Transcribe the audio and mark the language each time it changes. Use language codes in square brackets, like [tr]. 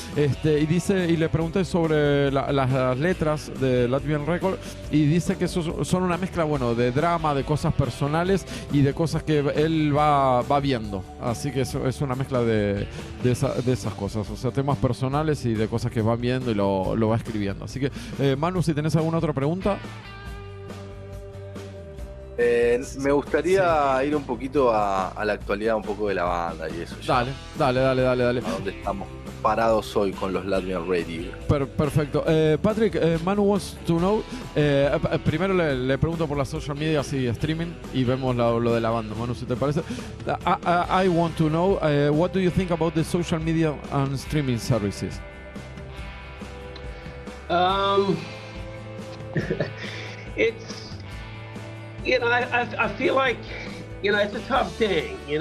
[es] Y le pregunté sobre las letras de Latvian Record, y dice que son una mezcla, bueno, de drama, de cosas personales y de cosas que él va viendo, así que es una mezcla de esas cosas, o sea, temas personales y de cosas que van viendo y lo va escribiendo. Así que, Manu, si tenés alguna otra pregunta. Me gustaría ir un poquito a la actualidad, un poco de la banda y eso. Dale. A dónde estamos parados hoy con los LATVIAN Radio. Perfecto. [en] Patrick, Manu wants to know. [es] Primero le pregunto por las social medias y streaming y vemos lo de la banda. Manu, si te parece. [en] I want to know, what do you think about the social media and streaming services? It's, I feel like, it's a tough thing.